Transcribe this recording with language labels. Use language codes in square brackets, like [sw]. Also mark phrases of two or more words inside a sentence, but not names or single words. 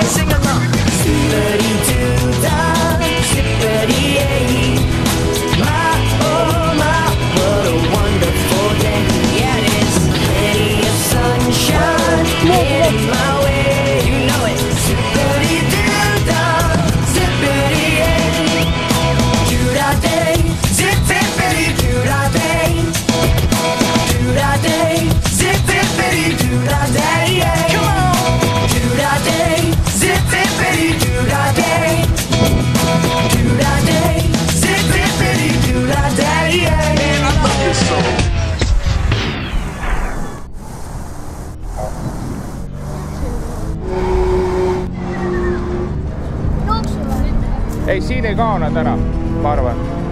[en] Sing along. Zippity doo-dah, zippity yay. My, what a wonderful day. Yeah, it is. Plenty of sunshine heading my way. You know it. Zippity doo-dah, zippity yay. Doo-dah day, zippity doo-dah day. Doo-dah day, zippity doo-dah day. Come on. Doo-dah day, zippity doo-dah day. Doo-dah day, zippity doo-dah day. Man, I love this song. [et] Ei, siin ei kaane täna, ma arvan.